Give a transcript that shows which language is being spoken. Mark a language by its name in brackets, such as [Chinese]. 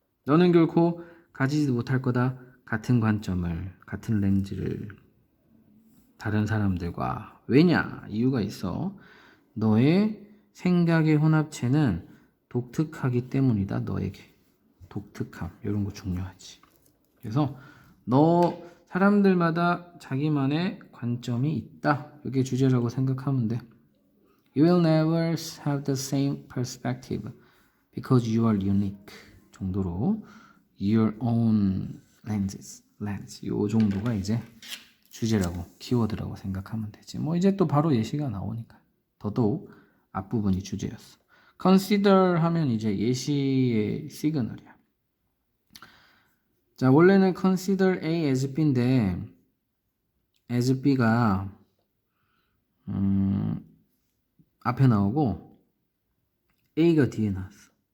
[Korean] 너는 결코 가지지 못할 거다. 같은 관점을, 같은 렌즈를 다른 사람들과. 왜냐? 이유가 있어. 너의 생각의 혼합체는 독특하기 때문이다. 너에게. 독특함. 이런 거 중요하지. 그래서 사람들마다 자기만의 관점이 있다. 이게 주제라고 생각하면 돼. [English] You will never have the same perspective because you are unique. [Korean] 정도로 [English] your own lens. [Korean] 요 정도가 이제 주제라고 키워드라고 생각하면 되지. 뭐 이제 또 바로 예시가 나오니까 더더욱 앞부분이 주제였어. consider 하면 이제 예시의 시그널이야. 자, 원래는 consider A as B인데 as B가 앞에 나오고 A가 뒤에 나왔어.